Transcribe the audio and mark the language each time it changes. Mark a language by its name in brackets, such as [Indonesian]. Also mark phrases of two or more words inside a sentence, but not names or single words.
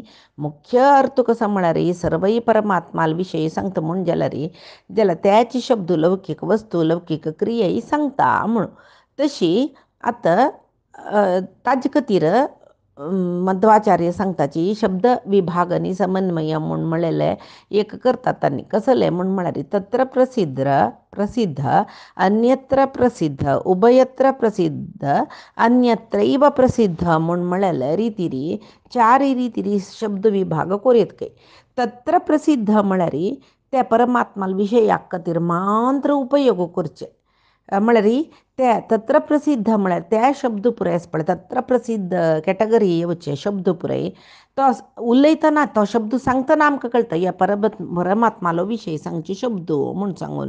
[Konkani] मुख्य अर्थ कसो म्हळ्यार सर्वय परमात्माल विशय सांगता म्हूण जाल्यार त्याचे शब्द लौकिक वस्तू लौकिक क्रिया सांगता म्हूण. तशी आतां ताजे खातीर मध्वाचार्य सांगताची शब्द विभाग आणि समन्वय म्हूण म्हणलेले एक करतात तांणी. कसले म्हूण म्हळ्यार [Sanskrit] तत्र प्रसिद्ध अन्यत्र प्रसिद्ध उभयत्र प्रसिद्ध अन्यत्रैव प्रसिद्ध [Konkani] म्हूण म्हणलेले रितीरी 4 रितीरी शब्द विभाग कोरयत काय. [Sanskrit] तत्र प्रसिद्ध [Konkani] म्हळ्यार त्या परमात्माल विशयाक खातीर मात्र उपयोग करचे म्हळ्यार ते [Sanskrit] तत्र प्रसिद्ध [Konkani] म्हळ्यार त्या शब्द पुराय आसा पळय [Sanskrit] तत्र प्रसिद्ध [Konkani] कॅटेगरी येवचे शब्द पुराय तो उलयतना तो शब्द सांगतना आमकां कळटा ह्या परमात्मालो विशय सांगचे शब्द म्हूण सांगून.